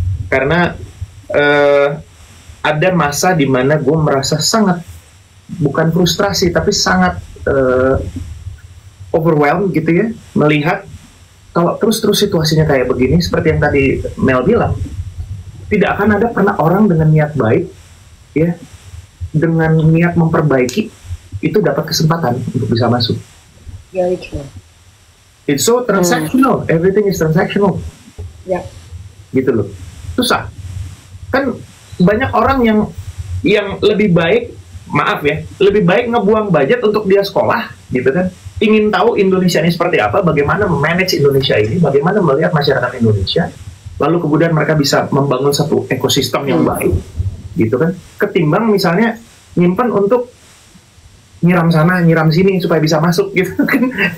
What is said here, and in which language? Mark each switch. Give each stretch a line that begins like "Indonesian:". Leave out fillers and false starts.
Indonesian: Karena ada masa di mana gue merasa sangat, bukan frustrasi, tapi sangat overwhelmed gitu ya, melihat kalau terus situasinya kayak begini, seperti yang tadi Mel bilang, tidak akan ada pernah orang dengan niat baik, ya, dengan niat memperbaiki, itu dapat kesempatan untuk bisa masuk.
English: Very true. It's so transactional, everything is transactional.
Indonesian: Ya. Gitu loh, susah. Kan banyak orang yang lebih baik, maaf ya, lebih baik ngebuang budget untuk dia sekolah, gitu kan. Ingin tahu Indonesia ini seperti apa, bagaimana manage Indonesia ini, bagaimana melihat masyarakat Indonesia, lalu kemudian mereka bisa membangun satu ekosistem yang baik, gitu kan, ketimbang misalnya nyimpan untuk nyiram sana, nyiram sini supaya bisa masuk, gitu kan.